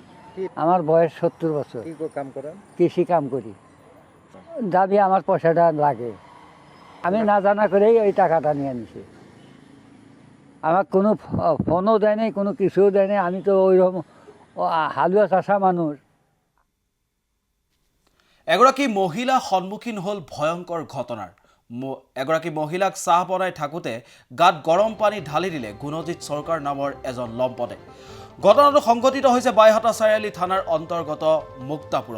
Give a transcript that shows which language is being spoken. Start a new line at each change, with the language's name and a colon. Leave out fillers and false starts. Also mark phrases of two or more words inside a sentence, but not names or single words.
Bangla: আমার বয়স 70 বছর। কি কাম করেন? কৃষি কাম করি। দাবি আমার পয়সাটা লাগে। আমি না জানা করেই ওই টাকাটা নিয়ে নিছি। আমার কোনো ফোনও দেয় নাই, কোনো কিছুও দেয় নাই। আমি তো ওইরকম হালুয়া চাষা মানুষ।
Assamese: এগৰাকী মহিলা সন্মুখীন হ'ল ভয়ংকৰ ঘটনাৰ। এগৰাকী মহিলাক চাহ বনাই থাকোঁতে গাত গৰম পানী ঢালি দিলে গুণজিৎ চৰকাৰ নামৰ এজন লম্পটে। ঘটনাটো সংঘটিত হৈছে বাইহাটা চাৰিআলি থানাৰ অন্তৰ্গত মুক্তাপুৰত।